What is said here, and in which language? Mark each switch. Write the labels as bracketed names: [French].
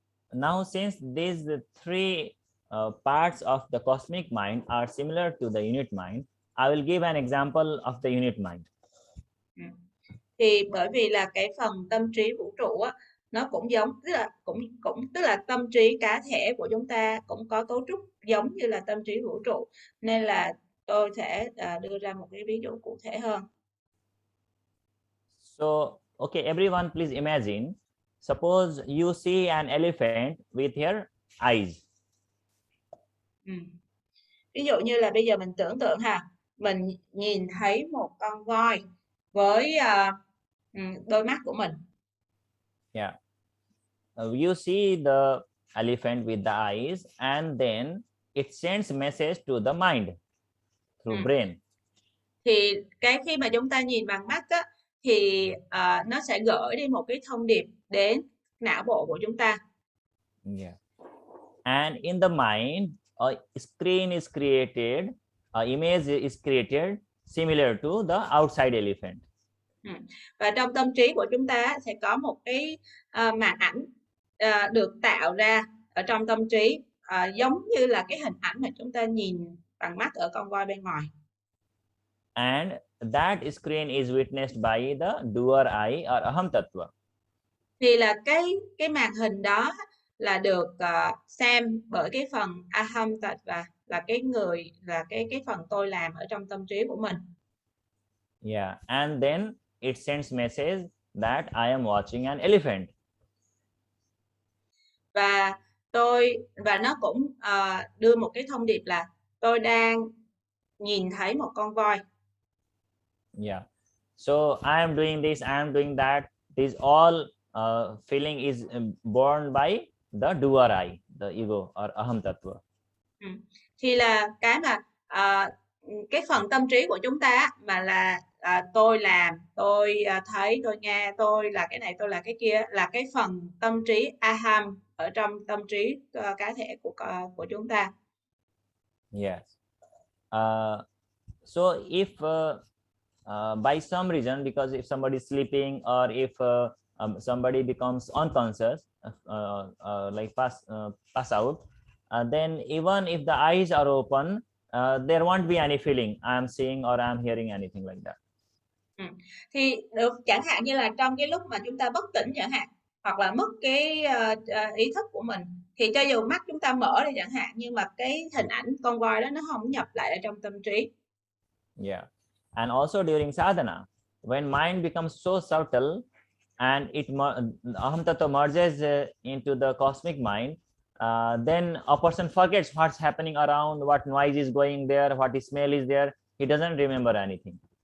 [English] Now since these three parts of the cosmic mind are similar to the unit mind, I will give an example of the unit mind. [Vietnamese] Thì bởi vì là cái phần tâm trí vũ trụ á, nó cũng giống, tức là tâm trí cá thể của chúng ta cũng có cấu trúc giống như là tâm trí vũ trụ, nên là tôi sẽ đưa ra một cái ví dụ cụ thể hơn. [English] So okay, everyone please imagine, suppose you see an elephant with your eyes. [Vietnamese] Ví dụ như là bây giờ mình tưởng tượng mình nhìn thấy một con voi với đôi mắt của mình. [English] Yeah. You see the elephant with the eyes and then it sends message to the mind through brain. [Vietnamese] Thì cái khi mà chúng ta nhìn bằng mắt á, thì nó sẽ gửi đi một cái thông điệp đến não bộ của chúng ta. [English] Yeah. And in the mind, a screen is created, an image is created similar to the outside elephant. [Vietnamese] Và trong tâm trí của chúng ta sẽ có một cái màn ảnh được tạo ra ở trong tâm trí, giống như là cái hình ảnh mà chúng ta nhìn bằng mắt ở con voi bên ngoài. [English] And that screen is witnessed by the doer I or aham tattva. [Vietnamese] Thì là cái màn hình đó là được xem bởi cái phần aham tattva, là cái người, là cái phần tôi làm ở trong tâm trí của mình. [English] Yeah, and then it sends message that I am watching an elephant. [Vietnamese] Và nó cũng đưa một cái thông điệp là tôi đang nhìn thấy một con voi. [English] Yeah. So I am doing this, I am doing that. This all feeling is born by the doer I, the ego or aham tattva. [Vietnamese] Thì là cái mà cái phần tâm trí của chúng ta mà là tôi làm, tôi thấy, tôi nghe, tôi là cái này, tôi là cái kia, là cái phần tâm trí aham ở trong tâm trí cá thể của chúng ta. [English] Yes. So if by some reason, because if somebody is sleeping or if somebody becomes unconscious, like pass out, then even if the eyes are open, there won't be any feeling I am seeing or I am hearing anything like that. [Vietnamese] Thì được, chẳng hạn như là trong cái lúc mà chúng ta bất tỉnh chẳng hạn, hoặc là mất cái ý thức của mình, thì cho dù mắt chúng ta mở đi chẳng hạn, nhưng mà cái hình ảnh con voi đó nó không nhập lại ở trong tâm trí. [English] Yeah. And also during sadhana, when mind becomes so subtle and aham tattva merges into the cosmic mind, then a person forgets what's happening around, what noise is going there, what smell is there. He doesn't remember anything.